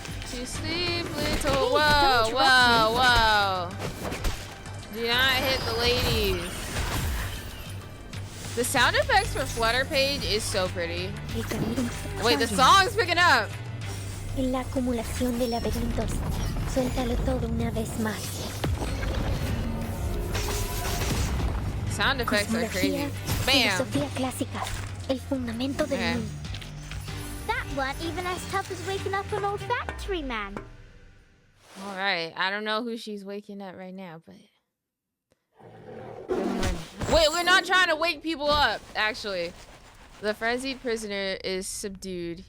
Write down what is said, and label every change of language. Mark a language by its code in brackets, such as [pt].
[en] To sleep, little. Whoa. Do not hit the ladies. The sound effects for Flutter Page is so pretty. Wait, the song's picking up. [es] En la acumulación de laberintos, suéltalo todo una vez más. [en] Sound effects are crazy. Bam. [es] Filosofía clásica, el fundamento del mundo. [en] That wasn't even as tough as waking up an old factory man. All right, I don't know who she's waking up right now, but wait, we're not trying to wake people up. Actually, the frenzied prisoner is subdued.